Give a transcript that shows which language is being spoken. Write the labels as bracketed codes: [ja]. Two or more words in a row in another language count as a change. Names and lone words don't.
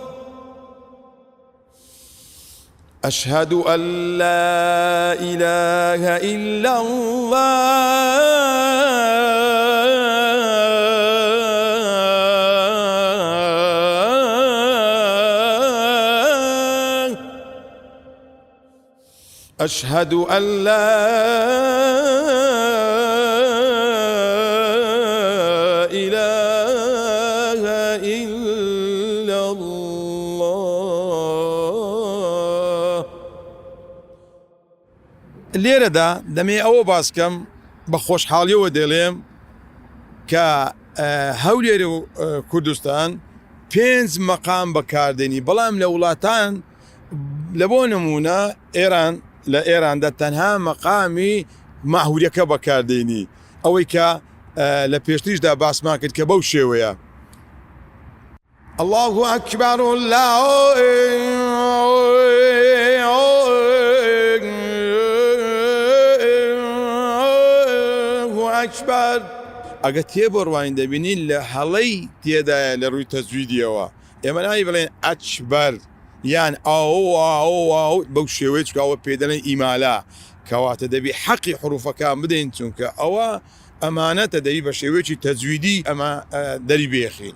[ar] أشهد أن لا إله إلا الله أشهد أن لا إله إلا الله [ckb] لێرەدا دەمێ ئەوە باسکەم بە خۆشحاڵیەوە دەڵێم کە هەولێر و کوردستان 5 مەقام بەکاردێنی بەڵام لە وڵاتان لە بۆ نمونە ئێران لە ئێراندا تەنها مەقامی ماهوریەکە بەکاردێنی ئەوەی کە لە پێشتریشدا باسمان کرد کە بەو شێوەیە [ar] الله أكبر الله [ckb] أكبر ئەگە تێبڕوانین دەبینین لە هەڵەی تێدایە لە ڕووی تەجویدیەوە ئێمە ناوی بڵێن ئەچبەر یان ئاو بەو شێوەیە چکاوە پێدەڵێن ئیمالا کەواتە دەبی حەقی حروفەکان بدەین چونکە ئەوە ئەمانەتە دەبی بە شێوەیەکی تەجویدی ئەمە دەری بێخین.